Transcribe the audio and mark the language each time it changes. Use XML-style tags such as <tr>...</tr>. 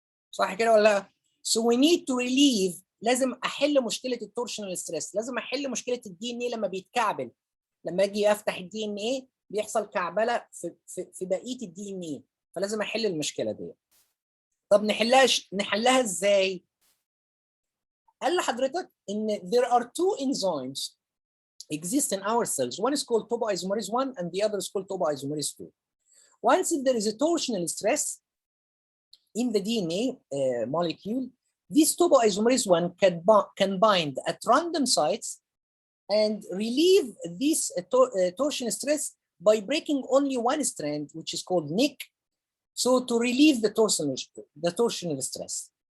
<ar>صح كده ولا لا؟</ar> <en>So we need to relieve.</en> <ar>لازم احل مشكله التورشنال ستريس، لازم احل مشكله الدي ان ايه لما بيتكعبل، لما اجي افتح الدي ان ايه بيحصل كعبله في بقيه الدي ان ايه، فلازم احل المشكله دي. طب نحلها ازاي؟ قال لحضرتك ان</ar> <en>there are two enzymes exist in our cells. One is called topoisomerase 1 and the other is called topoisomerase 2. Once there is a torsional stress in the DNA molecule, this topoisomerase 1 can bind at random sites and relieve this torsion stress by breaking only one strand, which is called nick, so to relieve the torsional stress.</en>